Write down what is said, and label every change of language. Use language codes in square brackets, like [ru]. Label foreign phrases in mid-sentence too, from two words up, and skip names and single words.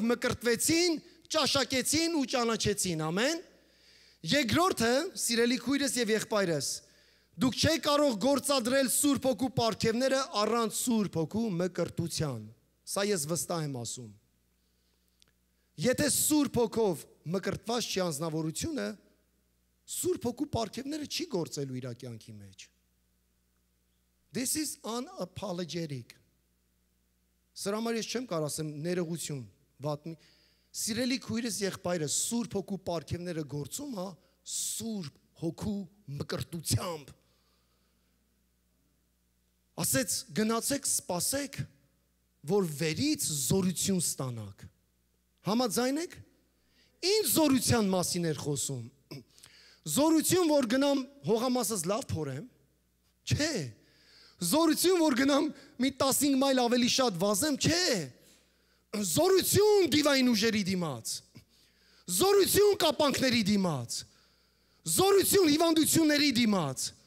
[hy] մկրտվեցին, ճաշակեցին ու ճանաչեցին, ամեն։ Երկրորդը, սիրելի քույրս եւ եղբայրս, դուք չեք կարող գործադրել Սուրբ Հոգու պարգևները առանց Սուրբ Հոգու մկրտության։ Սա ես վստահ եմ ասում։ Եթե Սուրբ Հոգով մկրտված չի անձնավորությունը, Սուրբ Հոգու պարգևները չի գործելու իր կյանքի մեջ։ [en] This is unapologetic. [hy] Սրա համար ես չեմ կարող ասեմ ներողություն, վատ մի։ Սիրելի քույրս եղբայրս, Սուրբ Հոգու պարգևները գործում է Սուրբ Հոգու մկրտությամբ։ Ասեց գնացեք, սպասեք, որ վերից զորություն ստանաք։ Համաձայն եք։ Ինչ զորության մասին էր խոսում։ Զորություն, որ գնամ հողամասս լավ փորեմ, չէ։ Զորություն, որ գնամ մի 15 մայլ ավելի շատ վազեմ, չէ։ Զորություն դիվային ուժերի դիմաց։ Զորություն կապանքների դիմաց։ Զորություն հիվանդությունների դիմաց։